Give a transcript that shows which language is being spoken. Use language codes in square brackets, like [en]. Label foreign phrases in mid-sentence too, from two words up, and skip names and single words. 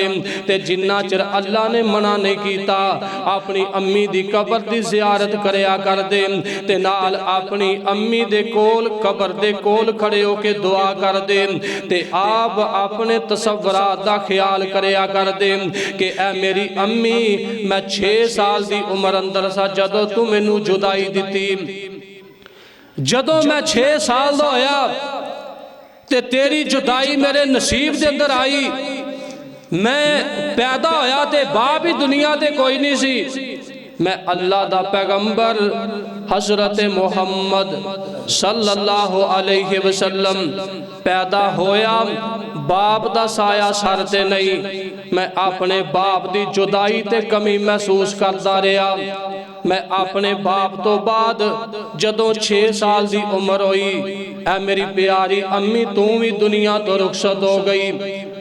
[pa] تے جنا چر اللہ نے منع نہیں کیتا اپنی امی دی قبر دی زیارت کریا کردے تے نال اپنی امی دے کول قبر دے کول کھڑے ہو کے دعا کردے تے آپ اپنے تصورات دا خیال کریا کردے کہ اے میری امی میں 6 سال دی عمر اندر سا جدوں تو مینوں جدائی دتی، جدوں میں 6 سال دا ہویا تے تیری جدائی میرے نصیب دے اندر آئی. میں پیدا ہویا تے باپ ہی دنیا تے کوئی نہیں سی، میں اللہ دا پیغمبر حضرت محمد [ar] صلى الله عليه وسلم [pa] پیدا ہویا، باپ دا سایہ سر تے نہیں. میں اپنے باپ دی جدائی تے کمی محسوس کردا رہیا. میں اپنے باپ توں بعد جدوں 6 سال دی عمر ہوئی اے میری پیاری امی تو بھی دنیا توں رخصت ہو گئی.